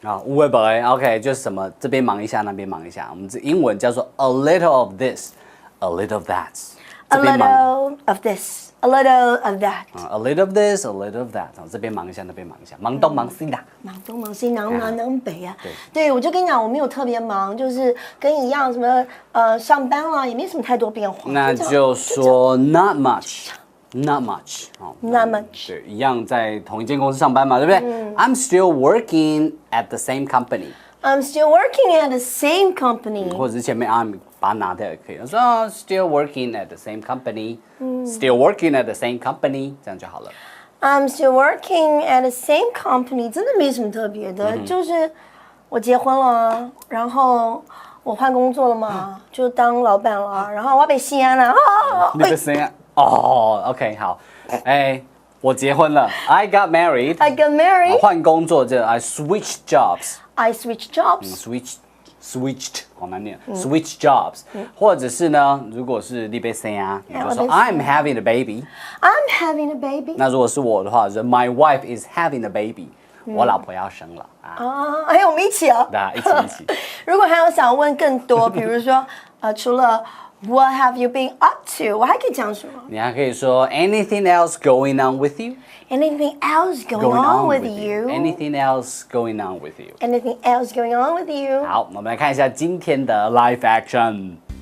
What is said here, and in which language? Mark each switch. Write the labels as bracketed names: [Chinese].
[Chinese] 有为不为 ，OK， 就是什么这边忙一下，那边忙一下。我们这英文叫做 [English] a little of this, a little of that. A little of this, a little of that. A little of this, a little of that. [Chinese] 这边忙一下，那边忙一下，忙东忙西的。忙东忙西，忙南忙北啊。对，我就跟你讲，我没有特别忙，就是跟你一样，什么上班啦，也没什么太多变化。那就说 [English] not much, not much. Not much. [Chinese] 对，一样在同一间公司上班嘛，对不对？ [English] I'm still working at the same company. I'm still working at the same company. 或者是前面 I'm 把它拿掉也可以。说 still working at the same company, still working at the same company， 这样就好了。 I'm still working at the same company， [Chinese] 真的没什么特别的，就是我结婚了，然后我换工作了嘛，就当老板了，然后我要被西安了。你被西安？哦 ，OK， 好，我结婚了 ， [English] I got married， I got married， [Chinese] 换工作就 [English] I switched jobs，I switched jobs，switched [Chinese] 好难念 ， [English] switch jobs， [Chinese] 或者是呢，如果是你被生啊，你就说 [English] I'm having a baby，I'm having a baby。 [Chinese] 那如果是我的话，是 [English] My wife is having a baby， [Chinese] 我老婆要生了啊。我们一起哦，对啊，一起。如果还有想问更多，比如说除了 [English] What have you been up to？ [Chinese] 我还可以讲什么？你还可以说 [English] Anything else going on with you？Anything else going on with you? Anything else going on with you? Anything else going on with you? [Chinese] 好，我们来看一下今天的 live action.